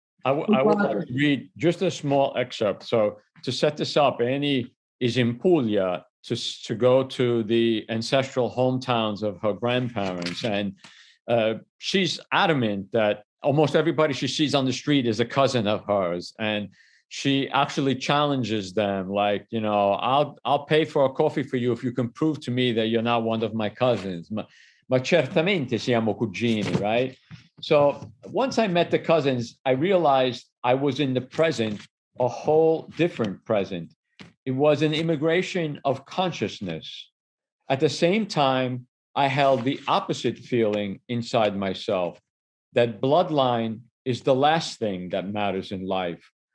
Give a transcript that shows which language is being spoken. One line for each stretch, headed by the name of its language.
English: I would like to read just a small excerpt. So to set this up, Annie is in Puglia to go to the ancestral hometowns of her grandparents. And she's adamant that almost everybody she sees on the street is a cousin of hers. And she actually challenges them, like, I'll pay for a coffee for you if you can prove to me that you're not one of my cousins.
Italian: Ma certamente siamo cugini, right?
English: So once I met the cousins, I realized I was in the present, a whole different present. It was an immigration of consciousness. At the same time, I held the opposite feeling inside myself, that bloodline is the last thing that matters in life.